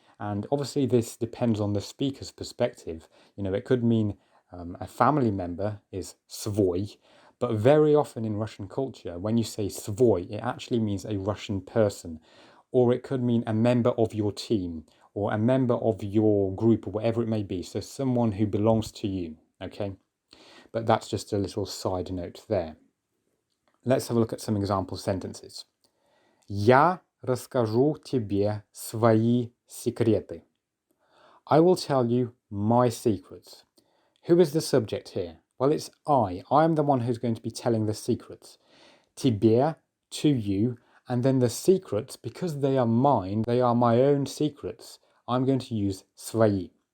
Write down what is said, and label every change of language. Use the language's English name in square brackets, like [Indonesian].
[English] And obviously this depends on the speaker's perspective. You know, it could mean a family member is свой, but very often in Russian culture, when you say свой, it actually means a Russian person, or it could mean a member of your team, or a member of your group, or whatever it may be. So someone who belongs to you, okay? But that's just a little side note there. Let's have a look at some example sentences. [Russian] Я расскажу тебе свои секреты. [English] I will tell you my secrets. Who is the subject here? Well, it's I. I am the one who's going to be telling the secrets. Тебе, to you, and then the secrets, because they are mine, they are my own secrets, I'm going to use свои.